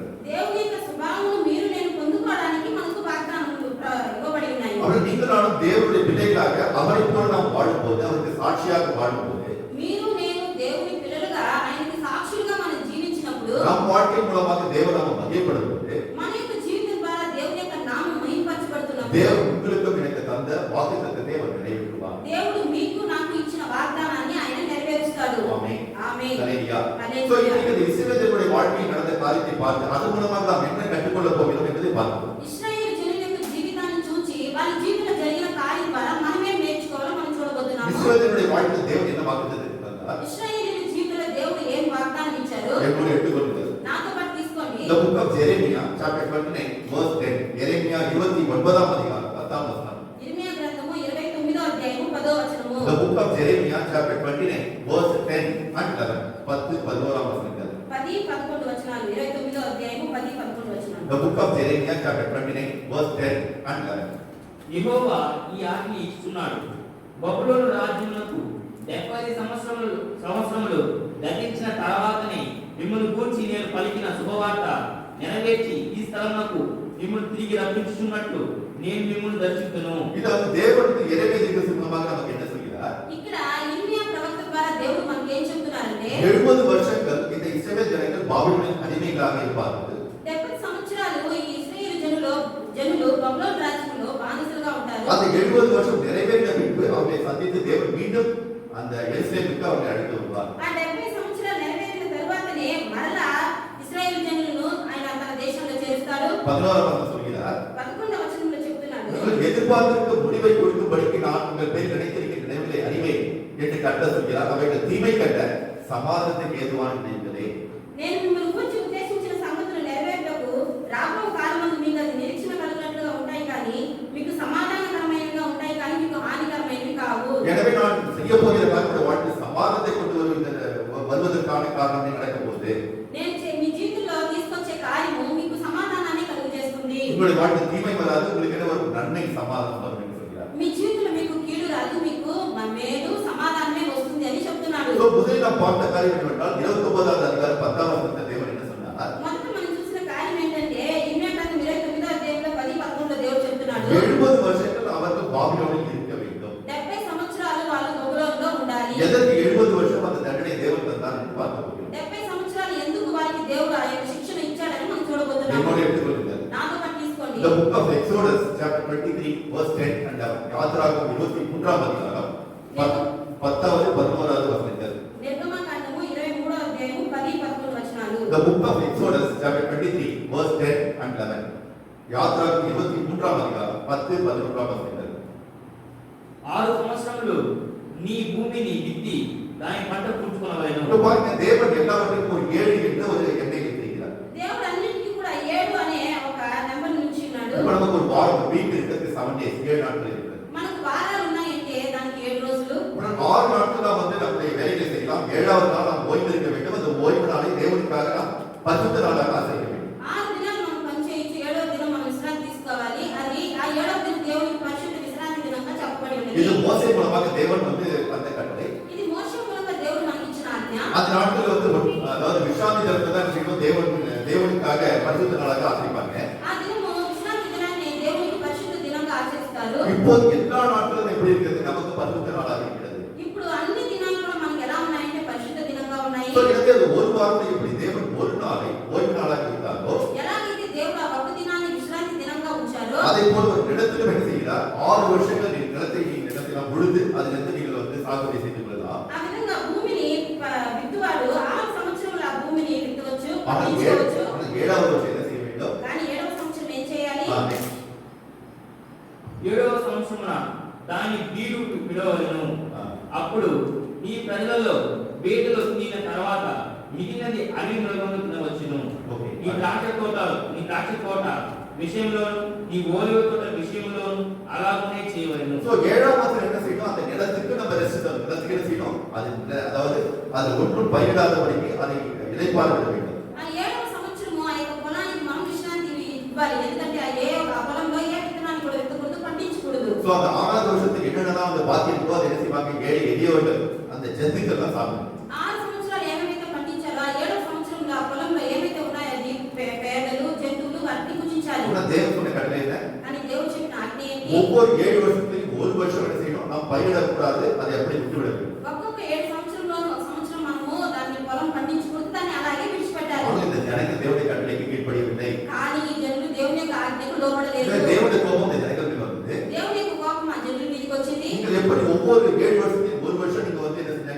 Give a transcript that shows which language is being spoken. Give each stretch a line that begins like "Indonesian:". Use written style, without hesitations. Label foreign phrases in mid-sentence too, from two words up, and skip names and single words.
Telugu: దేవుని యొక్క స్వభావమును మీరు నేను పొందుకోవడానికి మనకు వాగ్దానములు ఇవ్వబడి ఉన్నాయి.
Tamil: அப்புறம் நீங்களும் தேவனுடைய பிள்ளைகளாக அவரை போல நாம் வாழும்போது அவருக்கு சாட்சியாக வாழும்போது
Telugu: మీరు నేను దేవుని పిల్లలుగా ఆయనకి సాక్షులుగా మనం జీవించినప్పుడు
Tamil: நம் வாழ்க்கை மூலமாக தேவநாமம் மகிமைப்படும் போது
Telugu: మన యొక్క జీవితం ద్వారా దేవుని యొక్క నామం మహిమపరచబడుతున్నప్పుడు
Tamil: தேவன் உங்களுக்கும் எனக்கு தந்த வாக்குத்தத்தத்தை அவர் நிறைவேற்றுவார்.
Telugu: దేవుడు మీకు నాకు ఇచ్చిన వాగ్దానాన్ని ఆయన నెరవేరుస్తాడు.
Tamil: ஆமென்.
Telugu: ఆమేన్.
Tamil: ஹல்லேலூயா. ஹல்லேலூயா. சோ இன்னைக்கு இந்த இஸ்ரவேலுடைய வாழ்க்கையில் நடந்த காரியத்தை பார்த்து அதன் மூலமாக நாம் என்ன கற்றுக்கொள்ளப் போகிறோம் என்பதை பார்க்கிறோம்.
Telugu: ఇశ్రాయేలు జనుల యొక్క జీవితాన్ని చూచి వాళ్ళ జీవితంలో జరిగిన కార్యం ద్వారా మనం ఏం నేర్చుకోవాలో మనం చూడబోతున్నాము.
Tamil: இஸ்ரவேலுடைய வாழ்க்கையில் தேவன் என்ன வாக்குத்தத்தம் கொடுத்தார்?
Telugu: ఇశ్రాయేలు జీవితంలో దేవుడు ఏం వాగ్దానం ఇచ్చారు?
Tamil: எப்படி எடுத்துக்கொள்ளுங்கள்.
Telugu: నాతో పాటు తీసుకోండి.
English: The book of Jeremiah chapter 29 verse 10.
Tamil: எரேமியா 29ஆம் அதிகாரம் 10ஆம் வசனம்.
Telugu: ఇర్మియా గ్రంథము 29వ అధ్యాయము 10వ వచనము.
English: The book of Jeremiah chapter 29 verse 10 and 11.
Tamil: 10 11ஆம் வசனங்கள்.
Telugu: 10 11 వచనాలు. 29వ అధ్యాయము 10 11 వచనాలు.
English: The book of Jeremiah chapter 29 verse 10 and 11.
Telugu: యెహోవా ఈ ఆజ్ఞ ఇస్తున్నాడు. బబులోను రాజ్యమునకు 70 సంవత్సరములు గతించిన తర్వాతనే మిమ్మల్ని గూర్చి నేను పలికిన శుభవార్త నెరవేర్చి ఈ స్థలమునకు మిమ్మల్ని తిరిగి రప్పించుచున్నట్లు నేను మిమ్మల్ని దర్శించును.
Tamil: இது வந்து தேவனுக்கு எரேமியா தீர்க்கதரிசனமாக நமக்கு என்ன சொல்கிறார்?
Telugu: ఇక్కడ ఇర్మియా ప్రవక్త ద్వారా దేవుడు మనకి ఏం చెప్తున్నారంటే
Tamil: 70 வருஷங்கள் இந்த இஸ்ரவேல் ஜனங்கள் பாபிலோனின் அடிமைகளாக இருப்பார்கள்.
Telugu: 70 సంవత్సరాలు ఈ ఇశ్రాయేలు జనులు బబులోను రాజ్యంలో బానిసలుగా ఉంటారు.
Tamil: அந்த 70 வருஷம் நிறைவேறின பின்பு அவர்களை சந்தித்து தேவன் மீண்டும் அந்த எருசலேமுக்கு அவர்களை அழைத்து வருவார்.
Telugu: ఆ 70 సంవత్సరాలు నెరవేరిన తర్వాతనే మరలా ఇశ్రాయేలు జనులను ఆయన తన దేశంలో చేరుస్తాడు.
Tamil: 11ஆம் வசனம் சொல்கிறார்.
Telugu: 11వ వచనంలో చెప్తున్నాడు.
Tamil: நீங்கள் எதிர்பார்த்திருக்க முடிவை கொடுக்கும்படிக்கு நான் உங்கள் பேர் நினைத்திருக்கிற நினைவுகளை அறிவேன் என்று கர்த்தர் சொல்கிறார். அவைகள் தீமை கண்ட சமாதானத்துக்கு ஏதுவான நினைவுகளே.
Telugu: నేను మిమ్మల్ని గురించి ఉద్దేశించిన సంగతులు నెరవేరుటకు రాబో కాలమందు మీకు అది నిరీక్షణ కలిగినట్లుగా ఉంటాయి కానీ మీకు సమాధానకరమైనవిగా ఉంటాయి కానీ మీకు హానికరమైనవి కావు.
Tamil: எனவே நான் செய்ய போகிற காரியத்தை வாழ்க்கை சமாதானத்தை கொண்டு வருவதற்கான காரணம் நடக்க போகுது.
Telugu: నేను మీ జీవితంలో తీసుకొచ్చే కార్యము మీకు సమాధానాన్ని కలుగజేస్తుంది.
Tamil: உங்களுடைய வாழ்க்கை தீமை வராது, உங்களுக்கு என்ன ஒரு நன்மை சமாதானம் வரும் என்று சொல்கிறார்.
Telugu: మీ జీవితంలో మీకు కీడు రాదు, మీకు మేలు సమాధానమే వస్తుంది అని చెప్తున్నాడు.
Tamil: முதலில் நாம் பார்த்த காரியம் என்னவென்றால் 29வது அதிகாரம் 10ஆம் வசனத்தில் தேவன் என்ன சொன்னார்?
Telugu: మొదట మనం చూసిన కార్యం ఏంటంటే ఇర్మియా గ్రంథం 29వ అధ్యాయంలో 10 11లో దేవుడు చెప్తున్నాడు
Tamil: 70 வருஷங்கள் அவர்கள் பாபிலோனில் இருக்க வேண்டும்.
Telugu: 70 సంవత్సరాలు వాళ్ళు బబులోనులో ఉండాలి.
Tamil: எதற்கு 70 வருஷம் அந்த தண்டனை தேவன் தந்தார் என்று பார்க்க போகிறோம்.
Telugu: 70 సంవత్సరాలు ఎందుకు వారికి దేవుడు ఆ యొక్క శిక్షణ ఇచ్చాడని మనం చూడబోతున్నాము.
Tamil: என்னோட எடுத்துக்கொள்ளுங்கள்.
Telugu: నాతో పాటు తీసుకోండి.
English: The book of Exodus chapter 23 verse 10 and
Tamil: யாத்திராகமம் 23ஆம் அதிகாரம் 10வது 11வது வசனங்கள்.
Telugu: నిర్గమకాండము 23వ అధ్యాయము 10 11 వచనాలు.
English: The book of Exodus chapter 23 verse 10 and 11.
Tamil: யாத்திராகமம் 23ஆம் அதிகாரம் 10 11ஆம் வசனங்கள்.
Telugu: 6 సంవత్సరములు నీ భూమిని విత్తి దాని పంట పుచ్చుకొనవలెను.
Tamil: இப்போ பாருங்க தேவன் எல்லாவற்றுக்கும் ஒரு 7 என்ற ஒரு எண்ணை வைத்திருக்கிறார்.
Telugu: దేవుడు అన్నిటికీ కూడా 7 అనే ఒక నెంబర్ నుంచి ఉన్నాడు.
Tamil: இப்போ நமக்கு ஒரு வாரம் வீக் இருக்கிறது 7 days 7 நாட்கள் இருக்கிறது.
Telugu: మనకు వారాలు ఉన్నాయంటే దానికి 7 రోజులు.
Tamil: அப்புறம் 6 நாட்கள் நாம் வந்து நம்முடைய வேலைகளை செய்யலாம். 7வது நாள் நாம் ஓய்வு எடுக்க வேண்டும். அந்த ஓய்வு நாளை தேவனுக்காக நாம் பரிசுத்த நாளாக ஆசரிக்க வேண்டும்.
Telugu: 6 దినాలు మనం పని చేయొచ్చు, 7వ దినం మనం విశ్రాంతి తీసుకోవాలి. అది ఆ 7వ దినం దేవునికి పరిశుద్ధ విశ్రాంతి దినంగా చెప్పబడి ఉన్నది.
Tamil: இது மோசே மூலமாக தேவன் வந்து அந்த கட்டளை.
Telugu: ఇది మోషే మూలంగా దేవుడు మనకి ఇచ్చిన ఆజ్ఞ.
Tamil: அந்த நாட்கள் வந்து அதாவது விசாந்தி தினத்தை தான் செய்யணும். தேவனுக்காக பரிசுத்த நாளாக ஆசரிப்பாங்க.
Telugu: ఆ దినము విశ్రాంతి దినాన్ని దేవునికి పరిశుద్ధ దినంగా ఆచరిస్తారు.
Tamil: இப்போ எல்லா நாட்களும் எப்படி இருக்கிறது? நமக்கு பரிசுத்த நாளாக இருக்கிறது.
Telugu: ఇప్పుడు అన్ని దినాలు కూడా మనకి ఎలా ఉన్నాయంటే పరిశుద్ధ దినంగా ఉన్నాయి.
Tamil: సో எனக்கு அது ஒரு வாரத்தை எப்படி தேவன் ஒரு நாளை ஓய்வு நாளாக வைத்தாரோ
Telugu: ఎలాగైతే దేవుడు ఆ ఒక్క దినాన్ని విశ్రాంతి దినంగా ఉంచారో
Tamil: அதே போல ஒரு நிலத்திலும் என்ன செய்கிறார்? 6 வருஷங்கள் நிலத்தை உழுது அதிலிருந்து நீங்கள் வந்து சாகுபடி செய்து கொள்ளலாம்.
Telugu: ఆ విధంగా భూమిని విత్తువాడు 6 సంవత్సరములు ఆ భూమిని విత్తవచ్చు,
Tamil: ஆனால்
Telugu: పండించవచ్చు.
Tamil: 7வது வருஷம் என்ன செய்ய வேண்டும்?
Telugu: కానీ 7వ సంవత్సరం ఏం చేయాలి?
Tamil: ஆமென்.
Telugu: 7వ సంవత్సరమున దాని బీడు విడవలెను. అప్పుడు నీ ప్రజలలో బీడులు తినిన తర్వాత మిగిలినది అన్ని మృగములు తినవచ్చును. ఓకే. నీ ద్రాక్ష తోట విషయంలో నీ ఓలివ తోట విషయంలో అలాగనే చేయవలెను.
Tamil: சோ 7ஆம் மாதம் என்ன செய்யணும்? அந்த நிலத்துக்கு நம்ம ரெஸ்ட் தரணும். நிலத்துக்கு என்ன செய்யணும்? அதாவது அது ஒன்றும் பயிரிடாதபடிக்கு அதை இளைப்பாற விட வேண்டும்.
Telugu: ఆ 7వ సంవత్సరము ఆ యొక్క పొలానికి మనం విశ్రాంతి ఇవ్వాలి. ఎందుకంటే ఆ పొలంలో ఏ విత్తనాన్ని కూడా విత్తకూడదు, పండించకూడదు.
Tamil: சோ அந்த 6வது வருஷத்துக்கு என்னென்னலாம் அந்த பாக்கி இருக்கோ அதை என்ன செய்வாங்க? 7 எளியவர்கள் அந்த ஜந்துக்கள்லாம் சாப்பிடுவாங்க.
Telugu: 6 సంవత్సరాలు ఏమైతే పండించాలో ఆ 7వ సంవత్సరంలో ఆ పొలంలో ఏమైతే ఉన్నాయో అది పేడలు, జంతువులు వాటిని పూజించాలి.
Tamil: ஆனா தேவன் சொன்ன கட்டளை என்ன?
Telugu: అని దేవుడు చెప్పిన ఆజ్ఞ ఏంటి?
Tamil: ஒவ்வொரு 7 வருஷத்துக்கு ஒரு வருஷம் என்ன செய்யணும்? நாம் பயிரிடக்கூடாது, அதை அப்படியே விட்டு விட வேண்டும்.
Telugu: ఒక్కొక్క 7 సంవత్సరంలో ఒక సంవత్సరం మనము దాన్ని పొలం పండించకూడదు, దాన్ని అలాగే విడిచిపెట్టాలి.
Tamil: ஆனால் இந்த ஜனங்கள் தேவனுடைய கட்டளைக்கு கீழ்ப்படியவில்லை.
Telugu: కానీ ఈ జనులు దేవుని యొక్క ఆజ్ఞకు లోబడలేదు.
Tamil: தேவனுடைய கோபம் இந்த ஜனங்கள் மேல் வந்தது.
Telugu: దేవుని యొక్క కోపం ఆ జనుల మీదకి వచ్చింది.
Tamil: நீங்கள் எப்படி ஒவ்வொரு 7 வருஷத்துக்கு ஒரு வருஷம் நீங்க வந்து என்ன செஞ்சாங்க?